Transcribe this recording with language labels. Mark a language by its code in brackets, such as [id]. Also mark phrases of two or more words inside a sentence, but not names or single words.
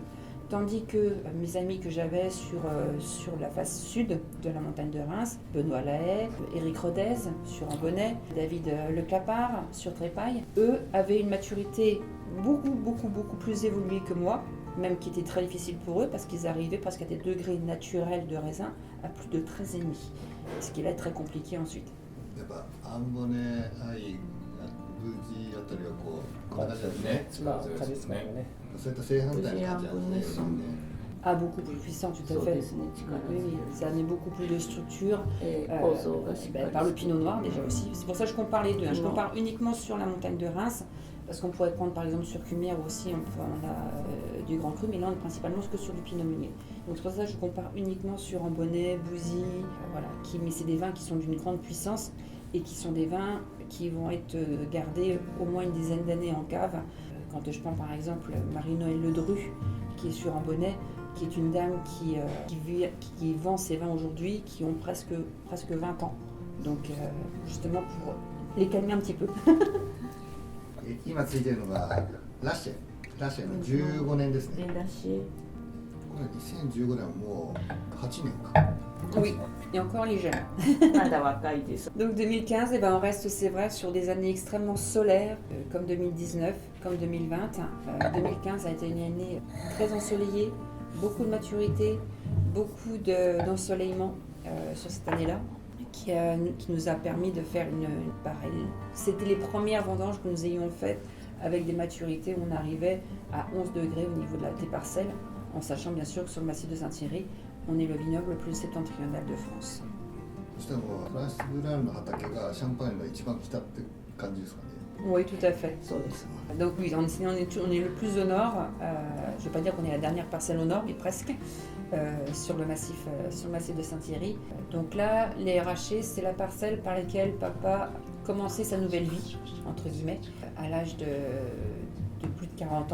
[fr] Tandis que mes amis que j'avais sur la face sud de la montagne de Reims, Benoît Lahaye, Éric Rodez sur Ambonnay, David Le Clapard sur Trépaille, eux avaient une maturité beaucoup plus évoluée que moi, même qui était très difficile pour eux parce qu'ils arrivaient presque à des degrés naturels de raisin à plus de 13,5, ce qui est là très compliqué ensuite. [ja] やっぱアンボネアイブジあたりはこうこんな感じですね。そういった正反対の感じなんですね。 [fr] Ah, beaucoup plus puissant, tout à fait. Oui, ça met beaucoup plus de structure par le pinot noir déjà aussi. C'est pour ça que je compare les deux. Je compare uniquement sur la montagne de Reims, parce qu'on pourrait prendre par exemple sur Cumière aussi, on a du grand cru, mais là on est principalement que sur du pinot meunier. Donc c'est pour ça que je compare uniquement sur Ambonnay, Bouzy, voilà, mais c'est des vins qui sont d'une grande puissance et qui sont des vins qui vont être gardés au moins une dizaine d'années en cave, Quand je prends par exemple Marie-Noël Ledru, qui est sur Ambonnet, qui est une dame qui vend ses vins aujourd'hui, qui ont presque 20 ans. Donc justement pour les calmer un petit peu. [ja] 今ついてるのがラシェの15年ですね。ラシェ。これ2015年はもう8年か。 [fr] Oui, et encore les jeunes. [ja] まだ若いです。 [fr] Donc 2015, eh ben, on reste, c'est vrai, sur des années extrêmement solaires, comme 2019, comme 2020. 2015 a été une année très ensoleillée, beaucoup de maturité, beaucoup d'ensoleillement sur cette année-là, qui nous a permis de faire une pareille. C'était les premières vendanges que nous ayons faites avec des maturités où on arrivait à 11 degrés au niveau des parcelles, en sachant bien sûr que sur le massif de Saint-Thierry, on est le vignoble le plus septentrional de France. [ja] そしたらもうフランシス・ブラールの畑がシャンパーニュの一番北って感じですかね。 [fr] Oui, tout à fait. [ja] そうです。 [fr] Donc oui, on est le plus au nord. Je ne vais pas dire qu'on est la dernière parcelle au nord, mais presque, sur le massif de Saint-Thierry. Donc là, les Rachets, c'est la parcelle par laquelle papa a commencé sa nouvelle vie, entre guillemets, à l'âge de plus de 40 ans.